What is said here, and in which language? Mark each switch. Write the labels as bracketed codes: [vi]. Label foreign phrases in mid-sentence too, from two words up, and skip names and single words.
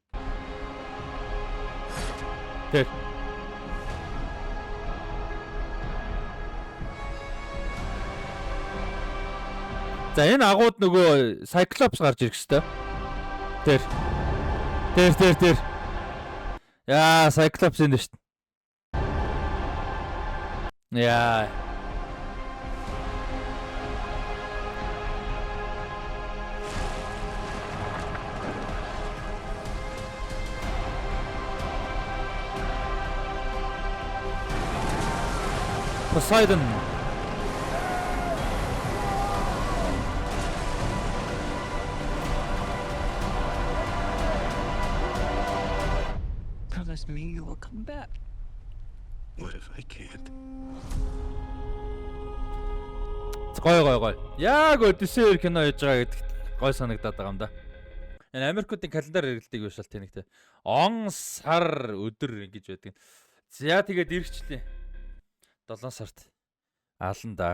[mn] Тэр. За энэ агууд нөгөө Cyclops гарч ирэх хэвээр. Тэр. Яа, Cyclops энэ шүү дээ. Яа. Poseidon. [en] Promise me you will come back. What if I can't? [mn] Гой. Яг Odyssey кино хийж байгаа гэдэгт гой санагдаад байгаа юм да. Энэ Америкуудын календар хэрэглэдэг биш л тэнэгтэй. Он, сар, өдөр ингэж байдаг. За тэгээд ирчихлээ. 7 сард аална да.